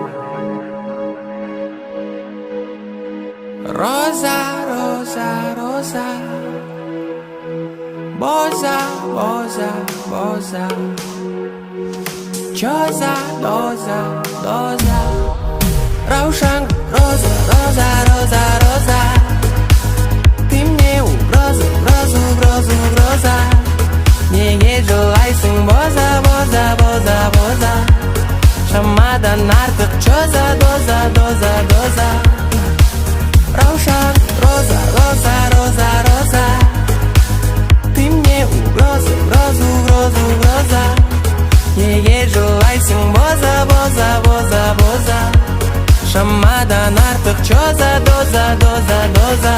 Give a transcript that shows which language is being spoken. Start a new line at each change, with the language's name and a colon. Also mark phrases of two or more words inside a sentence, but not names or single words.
Russian: Роза, роза, роза, боза, боза, боза, чоза, доза, доза. Раушан, роза, роза, роза, роза, ты мне угроза, угроза, угроза, угроза.
Kazakh: Неге жылайсың боза, боза, боза, боза. Шамадан артық чоза, доза, доза, доза.
Russian: Раушан, роза, роза, роза, роза, ты мне угроза, угроза, угроза, угроза.
Kazakh: Неге жылайсың боза, боза, боза, боза. Шамадан артық чоза, доза, доза, доза.